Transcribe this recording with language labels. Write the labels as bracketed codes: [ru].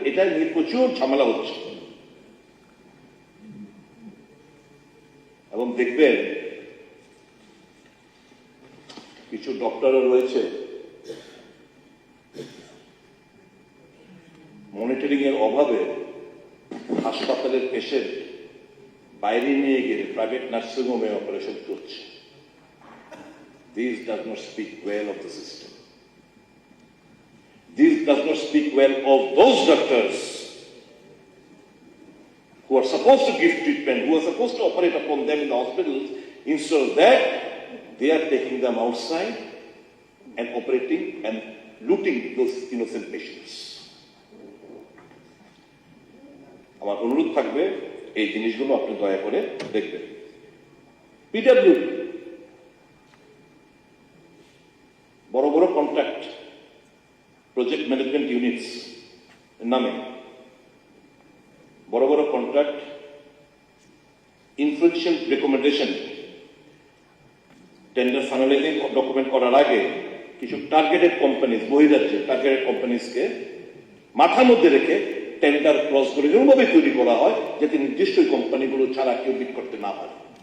[bn] এটা নিয়ে প্রচুর ঝামেলা হচ্ছে এবং দেখবেন কিছু ডক্টরও রয়েছে মনিটরিং এর অভাবে হাসপাতালের পেশেন্ট বাইরে নিয়ে গেলে প্রাইভেট নার্সিং হোমে অপারেশন করছে। [en] This does not speak well of the system. This does not speak well of those doctors who are supposed to give treatment, who are supposed to operate upon them in the hospitals. Instead of that, they are taking them outside and operating and looting those innocent patients. [bn] আমার অনুরোধ থাকবে এই জিনিসগুলো আপনি দয়া করে দেখবেন। PW বড় বড় কন্ট্রাক্ট প্রজেক্ট ম্যানেজমেন্ট ইউনিটস নামে বড় বড় contract influential recommendation tender finalising document করার আগে কিছু টার্গেটেড কোম্পানিজ, বহিরাজ্যের টার্গেটেড কোম্পানিজকে মাথার মধ্যে রেখে টেন্ডার ক্লজ করে এরকমভাবে তৈরি করা হয় যাতে নির্দিষ্ট কোম্পানিগুলো ছাড়া কেউ বিড করতে না পারে।